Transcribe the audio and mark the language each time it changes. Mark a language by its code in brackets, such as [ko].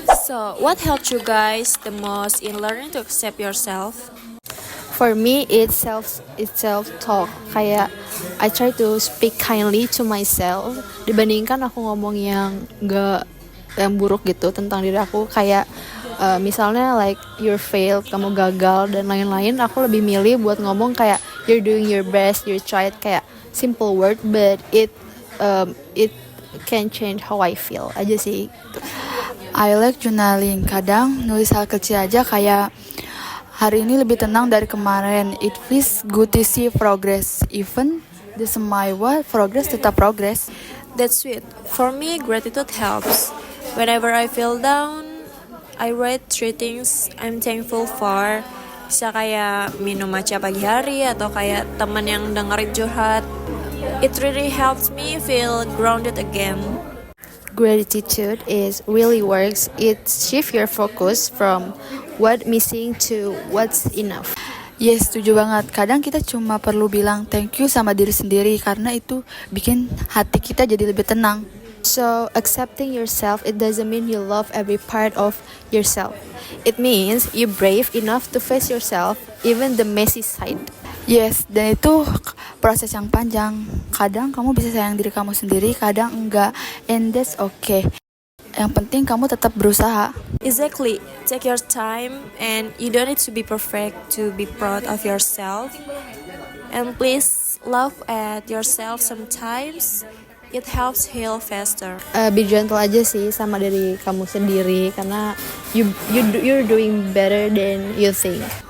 [en] So, what helped you guys the most in learning to accept yourself? For me, it's self-talk. Kayak I try to speak kindly to myself [id] dibandingkan aku ngomong yang buruk gitu tentang diri aku. Kayak misalnya [en] like you're failed, [id] kamu gagal dan lain-lain. Aku lebih milih buat ngomong kayak [en] you're doing your best, you tried, kayak simple word but it can change how I feel aja sih. I like journaling. [id] Kadang nulis hal kecil aja kayak hari ini lebih tenang dari kemarin. [en] It feels good to see progress. Even the small progress tetap progress. That's sweet. For me, gratitude helps. Whenever I feel down, I write 3 things I'm thankful for. [id] Bisa kayak minum matcha pagi hari atau kayak teman yang dengerin curhat. [en] It really helps me feel grounded again. Gratitude is really works. It shift your focus from what missing to what's enough. [id] Yes, setuju banget. Kadang kita cuma perlu bilang thank you sama diri sendiri, karena itu bikin hati kita jadi lebih tenang. [en] So accepting yourself, it doesn't mean you love every part of yourself. It means you're brave enough to face yourself, even the messy side. [id] Yes, dan itu proses yang panjang. Kadang kamu bisa sayang diri kamu sendiri, kadang enggak, [en] and that's okay. [id] Yang penting kamu tetap berusaha. [en] Exactly. Take your time and you don't need to be perfect to be proud of yourself. And please laugh at yourself sometimes. It helps heal faster. Be gentle [id] aja sih sama diri kamu sendiri karena [en] you're doing better than you think.